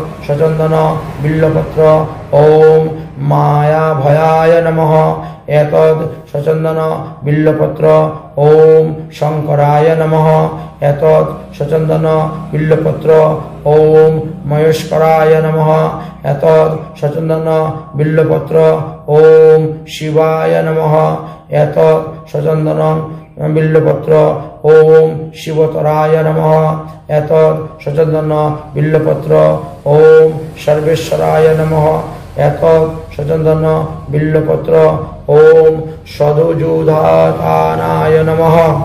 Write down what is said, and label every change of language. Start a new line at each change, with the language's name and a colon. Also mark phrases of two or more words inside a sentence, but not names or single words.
Sanskrit: সচন্দন বিল্লপত্র ওম মায়া ভয়ায় নমঃ এতদ সচন্দন বিল্লপত্র ওম শঙ্করায় নমঃ এতদ সচন্দন বিল্লপত্র ওম মহেশ্বরায় নমঃ এতদ সচন্দন বিল্লপত্র ওম শিবায় নমঃ এতদ সচন্দন বিল্লপত্র ওম শিবতরায় নমঃ এতদ সচন্দন বিল্লপত্র ওম সর্বেশ্বরায় নমঃ এতদ সচন্দন বিল্লপত্র ওম সদুযুধাতানায় নমঃ